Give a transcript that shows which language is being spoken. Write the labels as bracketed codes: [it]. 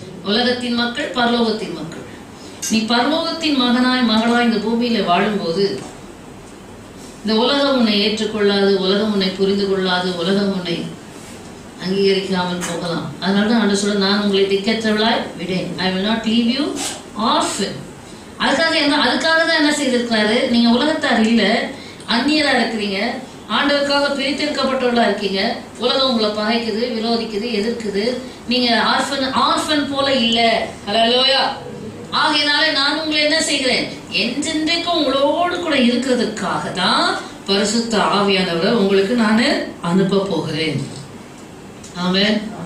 [ta] உலகத்தின் மக்கள், பரலோகத்தின் மக்கள். நீ பரலோகத்தின் மகனாய் மகளாய் இந்த பூமியில வாழும்போது இந்த உலகம் உன்னை ஏற்றுக்கொள்ளாது, உலகம் உன்னை புரிந்து கொள்ளாது, உலகம் உன்னை அங்கீகரிக்காமல் போகலாம். அதனால தான் ஆண்டவர் சொல்ல, நான் உங்களை திக்கற்றவளாய் விடேன். [en] I will not leave you orphan. [ta] அதுக்காக தான் என்ன செய்திருக்கிறாரு, நீங்க உலகத்தார் இல்ல, அந்நியரா இருக்கிறீங்க, ஆண்டவருக்காக பிரித்தெடுக்கப்பட்டவர்களா இருக்கீங்க. உலகம் உங்களை பகைக்குது, விரோதிக்குது, எதிர்க்குது. நீங்க ஆர்ஃபன் போல இல்ல. ஹல்லேலூயா. ஆகையினால நான் உங்களை என்ன செய்கிறேன், என்றென்றைக்கும் உங்களோடு கூட இருக்கிறதுக்காக தான் பரிசுத்த ஆவியானவரை உங்களுக்கு நான் அனுப்ப போகிறேன். ஆமென்.